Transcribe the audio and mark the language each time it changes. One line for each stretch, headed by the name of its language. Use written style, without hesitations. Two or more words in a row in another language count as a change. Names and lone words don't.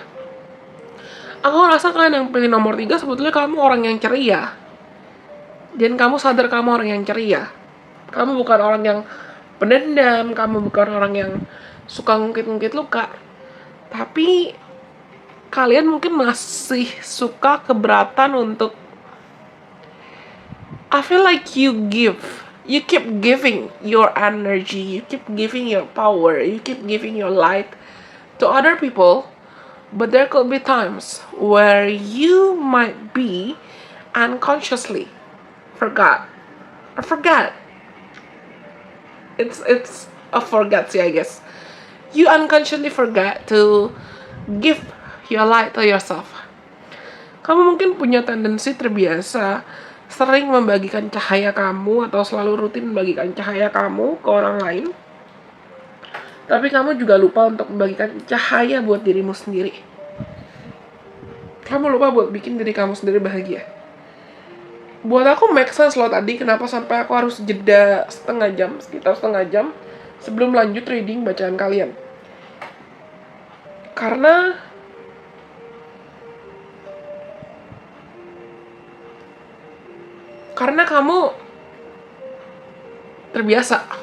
Indonesian: Aku ngerasa kalian yang pilih nomor 3 sebetulnya kamu orang yang ceria. Dan kamu sadar kamu orang yang ceria. Kamu bukan orang yang pendendam, kamu bukan orang yang suka ngungkit-ngungkit luka. Tapi kalian mungkin masih suka keberatan untuk
English: I feel like you keep giving your energy, you keep giving your power, you keep giving your light to other people, but there could be times where you might be unconsciously forgot. It's a forget sih, I guess. You unconsciously forget to give your light to yourself.
Indonesian: Kamu mungkin punya tendensi terbiasa sering membagikan cahaya kamu atau selalu rutin membagikan cahaya kamu ke orang lain. Tapi kamu juga lupa untuk membagikan cahaya buat dirimu sendiri. Kamu lupa buat bikin diri kamu sendiri bahagia. Buat aku
English: make sense
Indonesian: loh tadi kenapa sampai aku harus jeda sekitar setengah jam sebelum lanjut reading bacaan kalian. Karena kamu terbiasa.